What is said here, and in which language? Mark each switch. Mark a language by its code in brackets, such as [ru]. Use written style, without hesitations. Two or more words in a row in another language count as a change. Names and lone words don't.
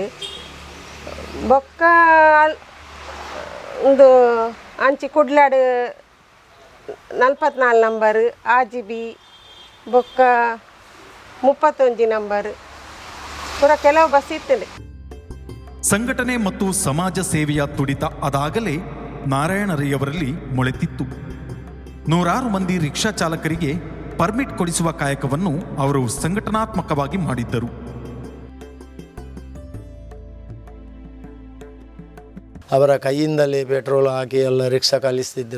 [tcy] ಬೊಕ್ಕ ಒಂದು ಅಂಚಿ ಕುಡ್ಲಾಡು 44 ನಂಬರ್ RGB, ಬೊಕ್ಕ 31 ನಂಬರ್ ಪೂರ ಕೆಲವು ಬಸ್ ಇತ್ತುಂಡು. [kn] ಸಂಘಟನೆ ಮತ್ತು ಸಮಾಜ ಸೇವೆಯ ತುಡಿತ ಅದಾಗಲೇ ನಾರಾಯಣ ರೈ ಅವರಲ್ಲಿ ಮೊಳೆತಿತ್ತು. 100 ಮಂದಿ ರಿಕ್ಷಾ ಚಾಲಕರಿಗೆ ಪರ್ಮಿಟ್ ಕೊಡಿಸುವ ಕಾಯಕವನ್ನು ಅವರು ಸಂಘಟನಾತ್ಮಕವಾಗಿ ಮಾಡಿದ್ದರು. ಅವರ ಕೈಯಿಂದಲೇ ಪೆಟ್ರೋಲ್ ಹಾಕಿ ಎಲ್ಲ ರಿಕ್ಷಾ ಕಲಿಸ್ತಿದ್ದರು.